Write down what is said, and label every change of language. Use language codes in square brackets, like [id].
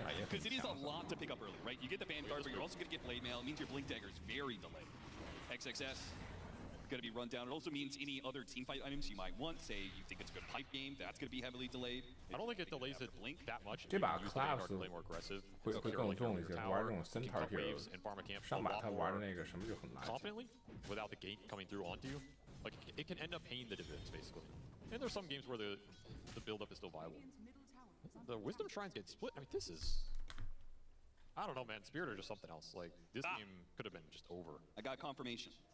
[en] Because it is a lot to pick up early, right? You get the Vanguard, but you're also going to get Blade Mail. It means your Blink Dagger is very delayed. XXS going to be run down. It also means any other team fight items you might want. Say you think it's a good pipe game, that's going to be heavily delayed. I don't think it delays it that much. [zh] 这把 Claps 会更重一些，玩这种 Centaur hero， 上把他玩的那个什么就很垃圾。 [en] Confidently, without the gate coming through onto you, like it can end up paying the dividends basically. And there's some games where the build-up is still viable. The Wisdom Shrines get split. I mean, this is... I don't know, man. Spirit are just something else. Like, this game could have been just over. I got confirmation.